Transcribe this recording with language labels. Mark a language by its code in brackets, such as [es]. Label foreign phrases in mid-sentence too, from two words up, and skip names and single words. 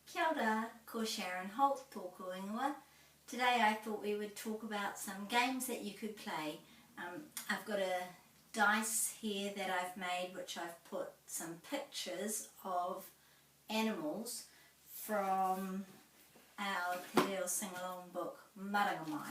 [mi] Kia ora, ko Sharon Holt tōku ingoa. [en] Today I thought we would talk about some games that you could play. I've got a dice here that I've made, which I've put some pictures of animals from our Te Reo Singalong book, Māori.